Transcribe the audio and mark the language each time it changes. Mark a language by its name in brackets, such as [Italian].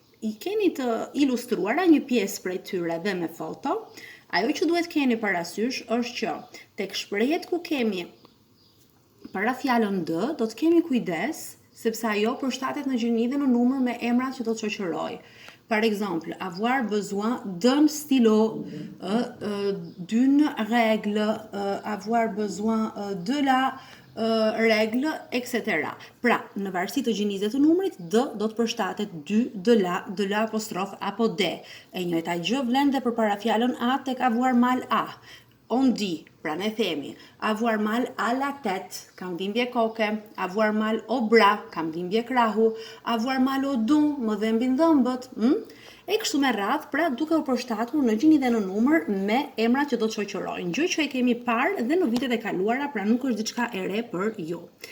[Albanian] I keni të ilustruara një pjesë prej tyre dhe me foto. Ajo që duhet keni parasysh është që tek shprehjet ku kemi para fjalën d, do të kemi kujdes, sepse ajo përshtatet në gjeni dhe në numër me emrat që do të shoqëroj. [French] Par exemple, avoir besoin d'un stylo, d'une règle, avoir besoin de la règle, etc. [Albanian] Pra, në varësi të gjinisë të numrit, d do të përshtatet dy, de la apostrof apo d. E njëjta gjë vlen dhe përpara fjalën a tek avoir mal a. [French] On dit, [Albanian] pra ne themi, [French] avoir mal à la tête, [Albanian] kam dhimbje koke, [French] avoir mal au bras, [Albanian] kam dhimbje krahu, [French] avoir mal au dos, [Albanian] më dhembin dhëmbët, e kështu me radhë, pra duke u përshtatur në gjini dhe në numër me emrat që do të shoqërojnë, gjë që e kemi parë dhe në vitet e kaluara, pra nuk është diçka e re për ju.